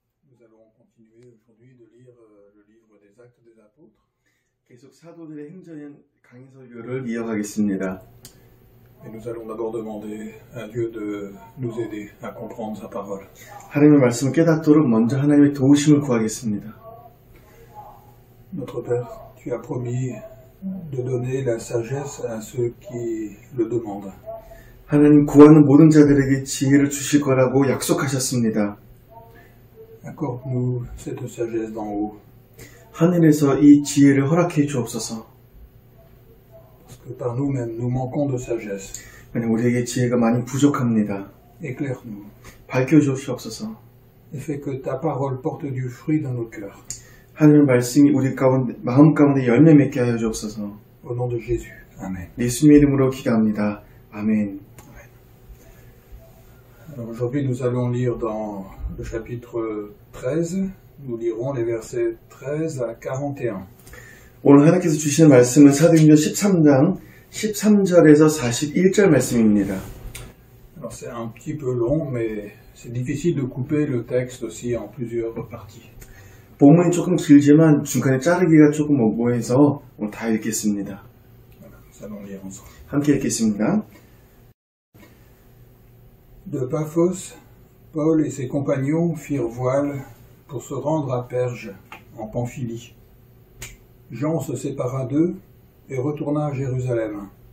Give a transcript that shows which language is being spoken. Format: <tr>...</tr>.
<fr>Nous allons continuer aujourd'hui de lire le livre des Actes des Apôtres.</fr> <ko>계속 사도들의 행전 강의 설교를 이어가겠습니다.</ko> <fr>Et nous allons d'abord demander à Dieu de nous aider à comprendre sa parole.</fr> <ko>하나님의 말씀을 깨닫도록 먼저 하나님의 도우심을 구하겠습니다.</ko> <fr>Notre Père, tu as promis de donner la sagesse à ceux qui le demandent.</fr> <ko>하나님 구하는 모든 자들에게 지혜를 주실 거라고 약속하셨습니다.</ko> <fr>Accorde-nous cette sagesse d'en haut,</fr> <ko>하늘에서 이 지혜를 허락해 주옵소서.</ko> <fr>parce que par nous-mêmes, nous manquons de sagesse.</fr> <ko>왜냐하면 우리에게 지혜가 많이 부족합니다.</ko> <fr>Éclaire-nous</fr> <ko>밝혀 주옵소서.</ko> <fr>et fais que ta parole porte du fruit dans nos cœurs.</fr> <ko>하나님의 말씀이 우리 가운데, 마음 가운데 열매 맺게 하여 주옵소서.</ko> <fr>Au nom de Jésus. Amen.</fr> <ko>예수님의 이름으로 기도합니다. 아멘.</ko> <fr>Alors aujourd'hui, nous allons lire dans le chapitre 13. Nous lirons les versets 13 à 41.</fr> <ko>오늘 하나님께서 주시는 말씀은 사도행전 13장 13절에서 41절 말씀입니다.</ko> <fr>Alors c'est un petit peu long, mais c'est difficile de couper le texte aussi en plusieurs parties.</fr> <ko>본문이 조금 길지만 중간에 자르기가 조금 뭐해서 오늘 다 읽겠습니다.</ko> <fr>Voilà, nous allons lire ensemble.</fr> <ko>함께 읽겠습니다.</ko> <fr>De Paphos, Paul et ses compagnons firent voile pour se rendre à Perge, en Pamphylie. Jean se sépara d'eux et retourna à Jérusalem.</fr>